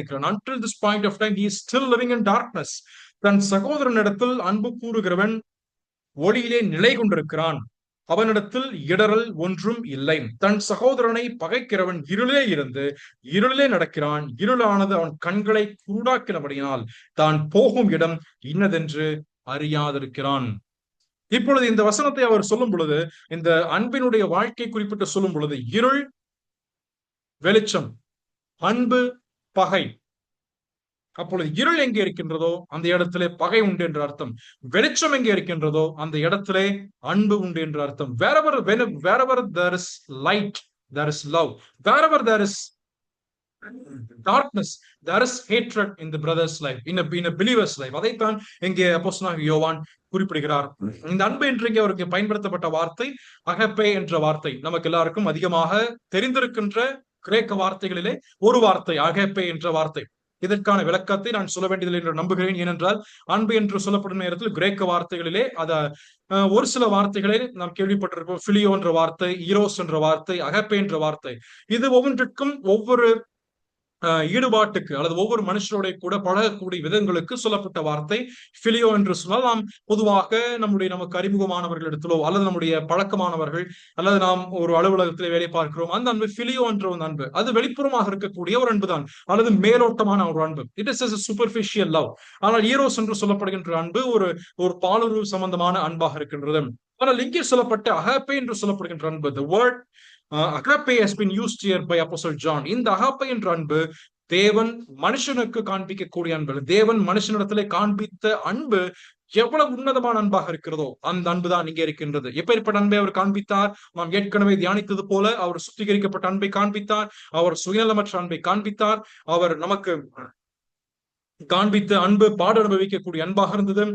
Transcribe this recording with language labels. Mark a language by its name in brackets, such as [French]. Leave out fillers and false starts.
[English] Until this point of time he is still living in darkness. [Tamil] தன் சகோதரனிடத்தில் அன்பு கூறுகிறவன் ஒளியிலே நிலை கொண்டிருக்கிறான். அவனிடத்தில் இடரல் ஒன்றும் இல்லை. தன் சகோதரனை பகைக்கிறவன் இருளிலே இருந்து இருளிலே நடக்கிறான். இருளானது அவன் கண்களை குருடாக்கினபடியினால் தான் போகும் இடம் இன்னதென்று அறியாதிருக்கிறான். இப்பொழுது இந்த வசனத்தை அவர் சொல்லும் பொழுது, இந்த அன்பினுடைய வாழ்க்கை குறிப்பிட்டு சொல்லும் பொழுது, இருள் வெளிச்சம், அன்பு பகை. அப்பொழுது இருள் எங்கே இருக்கின்றதோ அந்த இடத்திலே பகை உண்டு என்ற அர்த்தம். வெளிச்சம் எங்கே இருக்கின்றதோ அந்த இடத்திலே அன்பு உண்டு என்ற அர்த்தம். [English] wherever there is light, there is love. Wherever there is darkness, there is hatred in the brother's life, in a believer's life. [Tamil] அதைத்தான் இங்கே அப்போஸ்தலனாகிய யோவான் குறிப்பிடுகிறார். இந்த அன்பு இன்றைக்கு அவருக்கு பயன்படுத்தப்பட்ட வார்த்தை அகப்பே என்ற வார்த்தை. நமக்கு எல்லாருக்கும் அதிகமாக தெரிந்திருக்கின்ற கிரேக்க வார்த்தைகளிலே ஒரு வார்த்தை அகப்பே என்ற வார்த்தை. இதற்கான விளக்கத்தை நான் சொல்ல வேண்டியதில்லை என்று நம்புகிறேன். ஏனென்றால் அன்பு என்று சொல்லப்படும் நேரத்தில் கிரேக்க வார்த்தைகளிலே ஒரு சில வார்த்தைகளை நாம் கேள்விப்பட்டிருக்கோம். பிலியோ என்ற வார்த்தை, ஈரோஸ் என்ற வார்த்தை, அகப்பே என்ற வார்த்தை. இது ஒவ்வொன்றுக்கும் ஒவ்வொரு ஈடுபாட்டுக்கு அல்லது ஒவ்வொரு மனுஷருடைய கூட பழகக்கூடிய விதங்களுக்கு சொல்லப்பட்ட வார்த்தை. பிலியோ என்று சொன்னால் நாம் பொதுவாக நமக்கு அறிமுகமானவர்களிடத்திலோ அல்லது நம்முடைய பழக்கமானவர்கள் அல்லது நாம் ஒரு அலுவலகத்திலே வேலை பார்க்கிறோம், அந்த அன்பு பிலியோ என்ற ஒரு அன்பு. அது வெளிப்புறமாக இருக்கக்கூடிய ஒரு அன்பு தான், அல்லது மேலோட்டமான ஒரு அன்பு. [English] It is superficial love. [Tamil] ஆனால் ஈரோஸ் என்று சொல்லப்படுகின்ற அன்பு ஒரு ஒரு பாலுறவு சம்பந்தமான அன்பாக இருக்கின்றது. ஆனால் இங்கே சொல்லப்பட்ட அகப்பே என்று சொல்லப்படுகின்ற அன்பு, [English] the word agape has been used here by Apostle John. [Tamil] இந்த அகப்பே என்ற அன்பு தேவன் மனுஷனுக்கு காண்பிக்கக்கூடிய அன்பு. தேவன் மனுஷனிடத்திலே காண்பித்த அன்பு எவ்வளவு உன்னதமான அன்பாக இருக்கிறதோ அந்த அன்புதான் இங்கே இருக்கின்றது. எப்பேற்பட்ட அன்பை அவர் காண்பித்தார்? நாம் ஏற்கனவே தியானித்தது போல அவர் சுத்திகரிக்கப்பட்ட அன்பை காண்பித்தார், அவர் சுயநலமற்ற அன்பை காண்பித்தார், அவர் நமக்கு காண்பித்த அன்பு பாட அனுபவிக்கக்கூடிய அன்பாக இருந்தது.